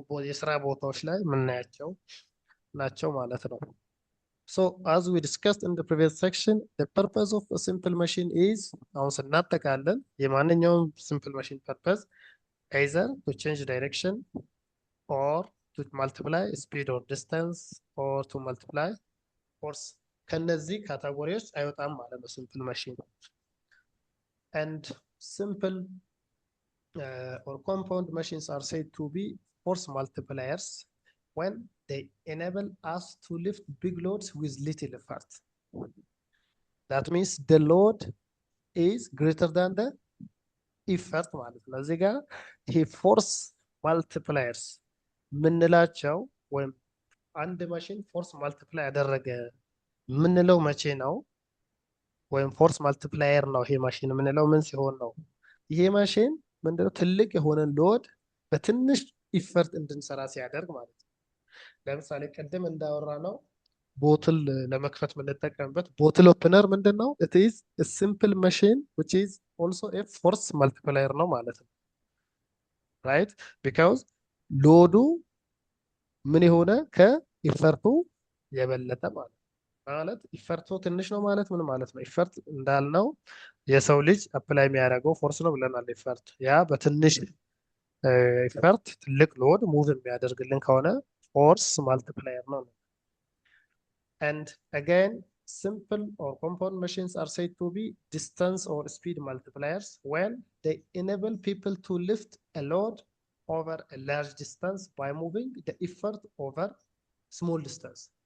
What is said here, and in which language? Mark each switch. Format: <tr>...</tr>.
<en>የስራ ቦታዎች ላይ የምናያቸው ናቸው ማለት ነው። So as we discussed in the previous section, the purpose of a simple machine is</en> <am>አሁን ስናጠቃለን የማንኛውም</am> <en>simple machine purpose either to change direction or to multiply speed or distance or to multiply force.</en> <am>ከነዚህ ካቴጎሪዎች አይወጣም ማለት ነው simple machine.</am> <en>And simple or compound machines are said to be force multipliers when they enable us to lift big loads with little effort. That means the load is greater than the effort</en> <am>ማለት ነው። እዚህ ጋር ይሄ ፎርስ ማልቲፕላየርስ ምንላቸው ወይም አንድ ማሽን ፎርስ ማልቲፕላይ ያደረገ ምንለው መቼ ነው? ወይም ፎርስ ማልቲፕላየር ነው ይሄ ማሽን ምንለው ምን ሲሆን ነው? ይሄ ማሽን ምንድነው ትልቅ የሆነ ሎድ በትንሽ ኢፈርት እንድንሰራ ሲያደርግ ማለት ነው። ለምሳሌ ቅድም እንዳወራ ነው ቦትል ለመክፈት የምንጠቀምበት ቦትል ኦፕነር ምንድን ነው?</am> <en>ኢት ኢዝ ሲምፕል መሽን ዊች ኢዝ ኦልሶ ኤ ፎርስ መልቲፕላየር</en> <am>ነው ማለት ነው። ራይት ቢካውዝ ሎዱ ምን የሆነ ከኢፈርቱ የበለጠ ማለት ነው። ማለት ኢፈርቱ ትንሽ ነው ማለት ምን ማለት ነው? ኢፈርት እንዳልነው የሰው ልጅ አፕላይ የሚያደርገው ፎርስ ነው ብለናል። ኢፈርት ያ በትንሽ ኢፈርት ትልቅ ሎድ ሙቭ የሚያደርግልን ከሆነ ፎርስ ማልቲፕላየር ነው።</am> <en>And again, simple or compound machines are said to be distance or speed multipliers when they enable people to lift a load over a large distance by moving the effort over small distance.</en>